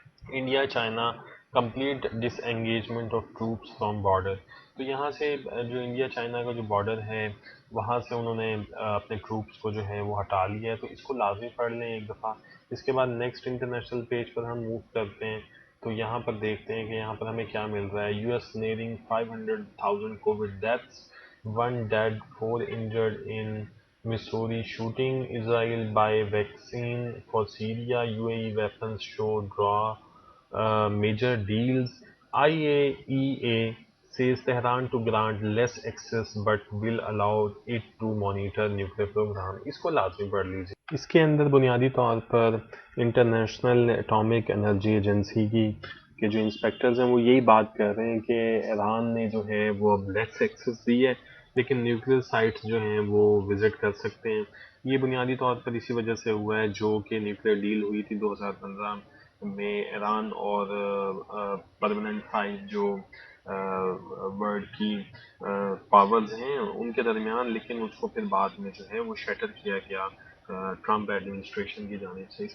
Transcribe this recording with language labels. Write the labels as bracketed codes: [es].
[ur] India China complete dish engagement of troops from border, تو یہاں سے جو انڈیا چائنا کا جو بارڈر ہے وہاں سے انہوں نے اپنے ٹروپس کو جو ہے وہ ہٹا لیا ہے، تو اس کو لازمی پڑھ لیں ایک دفعہ۔ اس کے بعد نیکسٹ انٹرنیشنل پیج پر ہم موو کرتے ہیں، تو یہاں پر دیکھتے ہیں کہ یہاں پر ہمیں کیا مل رہا ہے۔ U S nearing 500,000 Covid deaths, [en] 1 dead 4 injured in Missouri shooting, Israel buy vaccine for Syria, UAE weapons show draw major deals, IAEA says Tehran to grant less access but will allow it to monitor nuclear program. [ur] اس کو لازمی پڑھ لیجیے. اس کے اندر بنیادی طور پر international atomic energy agency کی کے جو انسپیکٹرز ہیں وہ یہی بات کر رہے ہیں کہ ایران نے جو ہے وہ اب لیس ایکسس دی ہے لیکن نیوکلیئر سائٹس جو ہیں وہ وزٹ کر سکتے ہیں. یہ بنیادی طور پر اسی وجہ سے ہوا ہے جو کہ نیوکلیئر ڈیل ہوئی تھی 2015 میں ایران اور پرماننٹ 5 جو ورلڈ کی پاورز ہیں ان کے درمیان، لیکن اس کو پھر بعد میں جو ہے وہ شیٹر کیا گیا ٹرمپ ایڈمنسٹریشن کی جانب سے.